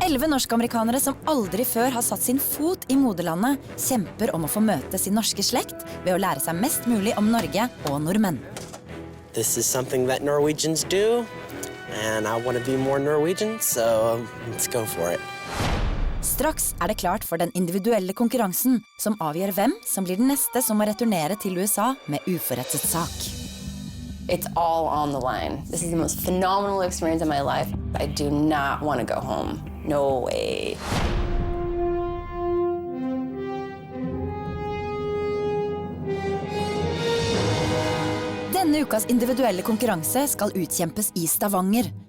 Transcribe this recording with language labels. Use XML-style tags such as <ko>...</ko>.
<no>Norsk-amerikanere som aldri før har satt sin fot i moderlandet, kjemper om å få møte sin norske slekt ved å lære seg mest mulig om Norge og nordmenn.</no> <en>This is something that Norwegians do, and I want to be more Norwegian, so let's go for it.</en> <no>Straks er det klart for den individuelle konkurransen, som avgjør hvem som blir den neste som må returnere til USA med uforrettet sak.</no> <en>It's all on the line. This is the most phenomenal experience of my life. I do not want to go home. No way.</en> <no>Denne ukas individuelle konkurranse skal utkjempes i Stavanger.</no>